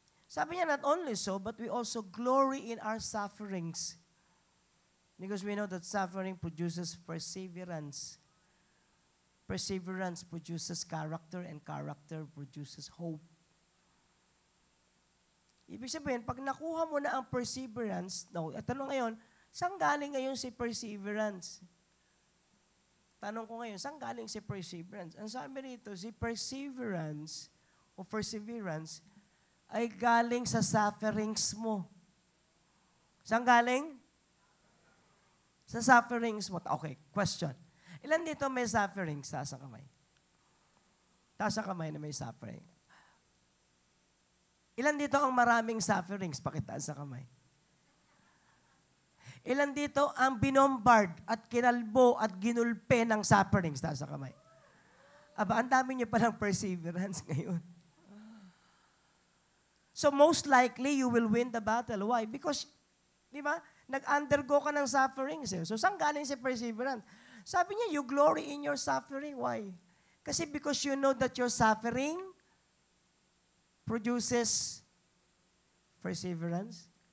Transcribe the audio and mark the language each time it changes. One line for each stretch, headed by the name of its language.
Filipino: Sabi niya,
English: not only so, but we also glory in our sufferings. Because we know that suffering produces perseverance. Perseverance produces character, and character produces hope.
Filipino: Ibig sabihin, pag nakuha mo na ang perseverance, tanong ngayon, saan galing ngayon si perseverance? Tanong ko ngayon, saan galing si perseverance? Ang sabi rito, si perseverance o perseverance ay galing sa sufferings mo. Saan galing? Sa sufferings mo. Okay, question. Ilan dito may sufferings? Taas ang kamay. Taas ang kamay na may suffering. Ilan dito ang maraming sufferings? Pakitaas sa kamay. Ilan dito ang binombard at kinalbo at ginulpe ng sufferings? Taas sa kamay. Aba, ang dami niyo palang perseverance ngayon.
English: So most likely, you will win the battle. Why? Because,
Filipino: di ba, nag-undergo ka ng sufferings. Eh. So saan galing si perseverance? Sabi niya,
English: you glory in your suffering. Why?
Filipino: Kasi
English: because you know that your suffering produces perseverance.